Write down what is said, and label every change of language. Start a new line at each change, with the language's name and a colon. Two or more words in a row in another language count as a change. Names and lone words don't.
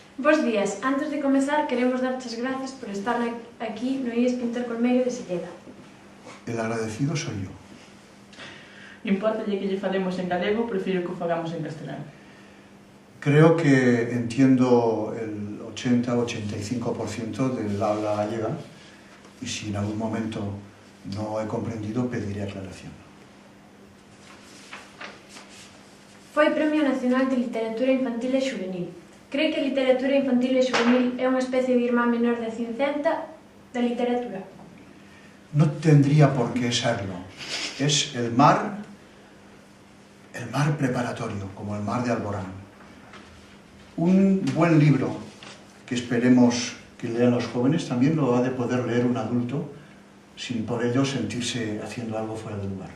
Galician: Bos días. Antes de comezar, queremos darches gracias por estar aquí no IES Pintor Colmeiro de Silleda.
Spanish: El agradecido soy yo.
Galician: Impórtalle que lle falemos en galego, prefiro que o fagamos en castelano.
Spanish: Creo que entiendo el 80-85% del habla gallega y si en algún momento no he comprendido, pediré aclaración.
Galician: Foi Premio Nacional de Literatura Infantil e Xuvenil. Cree que a literatura infantil e xuvenil é unha especie de irmán menor da Cincenta da literatura?
Spanish: No tendría por qué serlo. Es el mar preparatorio, como el mar de Alborán. Un buen libro que esperemos que lean los jóvenes también lo ha de poder leer un adulto sin por ello sentirse haciendo algo fuera de lugar.